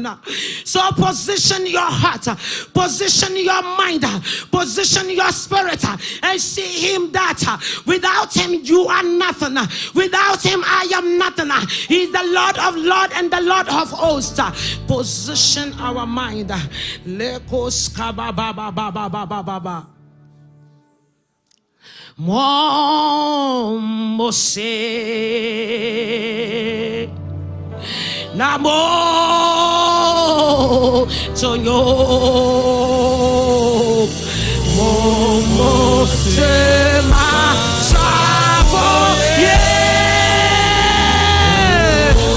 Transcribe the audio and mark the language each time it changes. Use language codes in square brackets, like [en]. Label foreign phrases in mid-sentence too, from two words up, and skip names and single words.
[en] So position your heart, position your mind, position your spirit, and see him that without him you are nothing. Without him I am nothing. He's the Lord of Lords and the Lord of hosts. Position our mind. Lekos kabababababababa. Momose Namo Tonyo Momose Masafo yeah